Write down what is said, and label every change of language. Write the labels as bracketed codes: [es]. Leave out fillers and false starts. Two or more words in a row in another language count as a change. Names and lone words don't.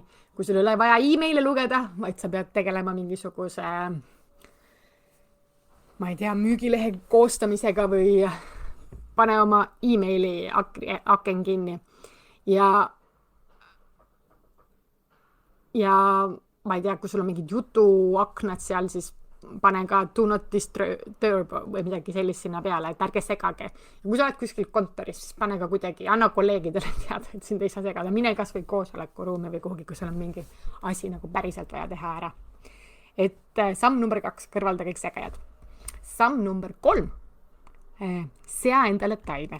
[et] Kui sul ei ole vaja e-maile lugeda, vaid sa pead tegelema mingisuguse, ma ei tea, müügilehe koostamisega või pane oma e-maili aken kinni. Ja ja ma ei tea, kui sul on mingid jutuaknad seal, siis pane ka [en] do not disturb [et] või midagi sellist sinna peale, et ärge segage. Ja kui sa oled kuskil kontoris, siis pane ka kuidagi, anna kolleegidele teada, et sind ei saa segada. Mine kas või koosolekuruumi või kuhugi, kui sul on mingi asi nagu päriselt vaja teha ära. Et samm number 2, kõrvalda kõik segajad. Samm number 3, sea endale taimer.